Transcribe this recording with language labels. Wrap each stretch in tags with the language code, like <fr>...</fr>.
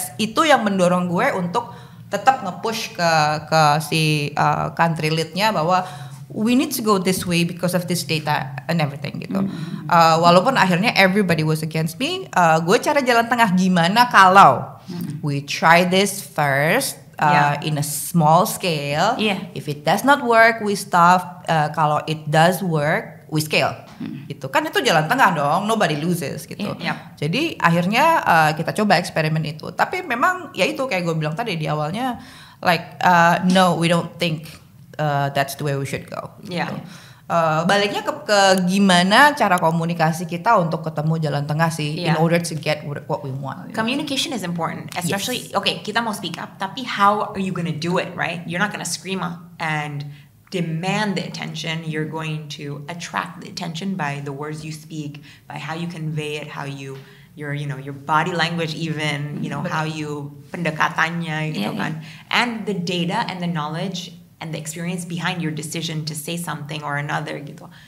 <id>Itu yang mendorong gue untuk tetap nge-push ke si country lead-nya bahwa</id> <en>we need to go this way because of this data and everything</en> <id>gitu. Walaupun akhirnya</id> <en>everybody was against me,</en> <id>gue cari jalan tengah gimana kalau</id> <en>we try this first in a small scale. If it does not work, we stop.</en> <id>Kalau</id> <en>it does work, we scale.</en> <id>Gitu kan, itu jalan tengah dong,</id> <en>nobody loses</en> <id>gitu. Jadi akhirnya kita coba eksperimen itu. Tapi memang ya itu kayak gue bilang tadi di awalnya,</id> <en>like no, we don't think that's the way we should go.</en> <id>Gitu. Baliknya ke gimana cara komunikasi kita untuk ketemu jalan tengah sih,</id> <en>in order to get what we want. Communication is important, especially okay,</en> <id>kita mau</id> <en>speak up,</en> <id>tapi</id> <en>how are you gonna do it, right? You're not gonna scream up and demand the attention. You're going to attract the attention by the words you speak, by how you convey it, how you your body language, even how you</en> <id>pendekatannya gitu kan,</id> <en>and the data and the knowledge and the experience behind your decision to say something or another</en> <id>gitu.</id>